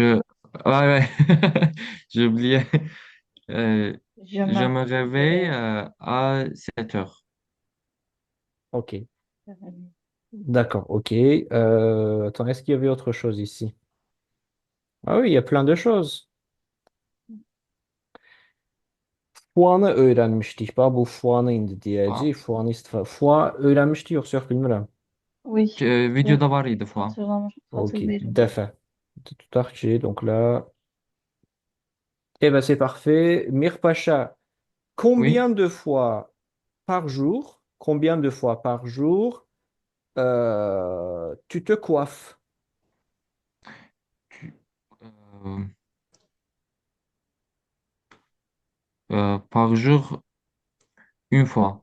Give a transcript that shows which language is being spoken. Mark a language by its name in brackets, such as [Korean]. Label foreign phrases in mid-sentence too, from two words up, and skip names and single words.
[French] je, ouais, ouais. J'ai oublié. Euh, Je je me me réveille fais- à 7 heures. OK. D'accord, OK. Attends, est-ce qu'il y avait autre chose ici? Ah oui, il y a plein de choses. [Turkish] Fuanı öğrenmiştik. [Azerbaijani] Bax, bu fuanı indi [French] Fois. [Azerbaijani] deyəcəyik. Fuanı istifa. Fua öyrənmişdik yoxsa yox bilmirəm. [French] Oui, oui, [Azerbaijani] Videoda var idi fois. [French] OK. [Turkish] hatırlıyorum. [Azerbaijani] Dəfə. Tutaq ki, [French] donc là. Eh ben, c'est parfait. Mir Pacha, Oui. combien de fois par jour, combien de fois par jour tu te coiffes? Tu- euh, Par jour, une fois.